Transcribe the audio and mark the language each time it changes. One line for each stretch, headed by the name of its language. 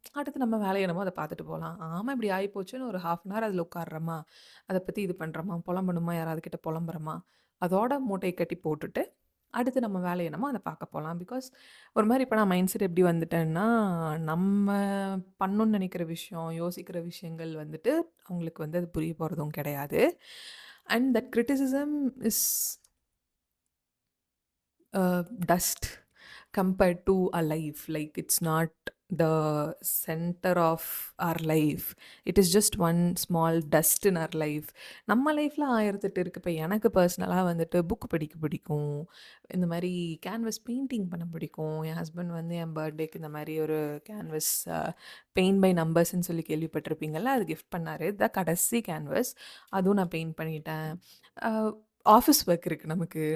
Tamil: அடுத்து நம்ம வேலை என்னமோ அத பார்த்துட்டு போலாம். ஆமா இப்படி ஆயிப்போச்சுன்னு ஒரு 1/2 அன் ஹவர் அதில உட்கார்றோமா, அத பத்தி இது பண்றோமா, புலம்பணுமா, யாராவது கிட்ட புலம்புறோமா, அதோட மூட்டைய கட்டி போட்டுட்டு அடுத்து நம்ம வேலை என்னமோ அத பார்க்க போலாம். பிகாஸ் ஒரு மாரி இப்ப நான் மைண்ட் செட் எப்படி வந்துட்டேன்னா, நம்ம பண்ணணும்னு நெனைக்கிற விஷயம், யோசிக்கிற விஷயங்கள் வந்துட்டு அவங்களுக்கு வந்து அது புரிய போறதும் கிடையாது.
English: And that criticism is dust compared to a life. Like it's not the center of our life. It is just one small dust in our life.
Tamil: நம்ம லைஃப்ல 1008 இருக்கு. இப்ப எனக்கு பர்சனலா வந்துட்டு புக் படிக்க பிடிக்கும். இந்த மாரி கேன்வாஸ் பெயிண்டிங் பண்ண பிடிக்கும். என் ஹஸ்பண்ட் வந்து என் பர்த்டேக்கு இந்த மாரி ஒரு கேன்வாஸ் பெயிண்ட் பை நம்பர்ஸ்ன்னு சொல்லி கேள்விப்பட்டிருப்பீங்கல்ல, அது கிஃப்ட் பண்ணாரு. இதான் கடைசி கேன்வாஸ். அதுவும் நான் பெயிண்ட் பண்ணிட்டேன். அ ஆஃபீஸ் ஒர்க் இருக்கு நமக்கு.